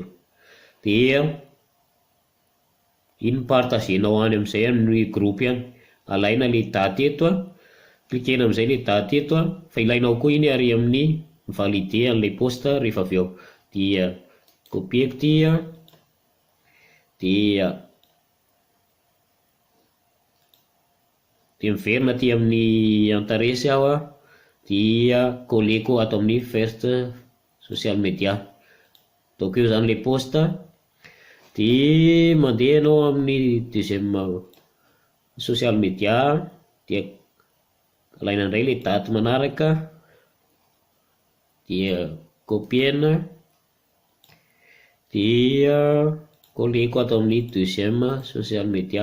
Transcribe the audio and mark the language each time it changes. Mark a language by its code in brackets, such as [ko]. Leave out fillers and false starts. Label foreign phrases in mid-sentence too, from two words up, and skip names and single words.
[mg] Dia iny partagenao any amin'izay amin'ny groupe any, alaina le daty eto klikena amin'izay le daty eto fa ilainao koa iny ary amin'ny valide an'ilay poste rehefa avy eo. Dia copieko ty dia miverina ty amin'ny antaresy aho dia koleko ato amin'ny [en] first social media, [mg] ataoko eo zany le poste. Dia mandeha ianao amin'ny deuxième [en] social media [mg] dia alaina indray le daty manaraka dia copiena dia koleko ato amin'ny deuxième [en] social media.